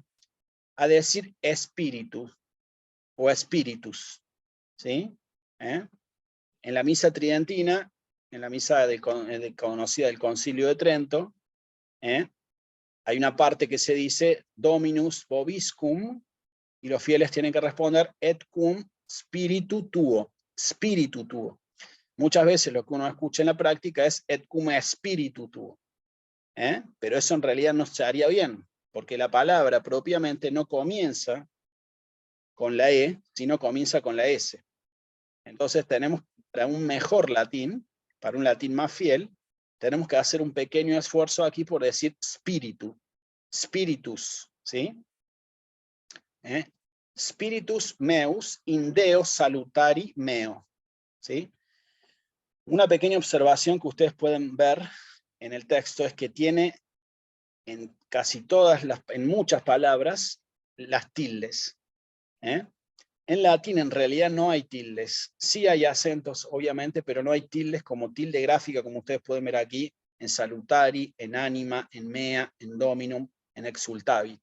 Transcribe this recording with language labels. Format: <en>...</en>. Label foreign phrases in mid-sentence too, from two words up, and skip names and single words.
<es>A decir espíritu o espíritus. ¿Sí? En la misa tridentina, en la misa conocida del Concilio de Trento, hay una parte que se dice</es> <la>Dominus vobiscum,</la> <es>y los fieles tienen que responder</es> <la>et cum spiritu tuo, spiritu tuo.</la> <es>Muchas veces lo que uno escucha en la práctica es</es> <la>et cum spiritu tuo.</la> <es>Pero eso en realidad no se haría bien, porque la palabra propiamente no comienza con la E, sino comienza con la S. Entonces tenemos, para un mejor latín, para un latín más fiel, tenemos que hacer un pequeño esfuerzo aquí por decir</es> <la>spiritu, spiritus,</la> <es>¿sí?</es> <la>Spiritus meus in Deo salutari meo,</la> <es>¿sí? Una pequeña observación que ustedes pueden ver en el texto es que tiene en casi todas en muchas palabras, las tildes. En latín en realidad no hay tildes. Sí hay acentos, obviamente, pero no hay tildes como tilde gráfica, como ustedes pueden ver aquí, en salutari, en anima, en mea, en dominum, en exultavit.</es>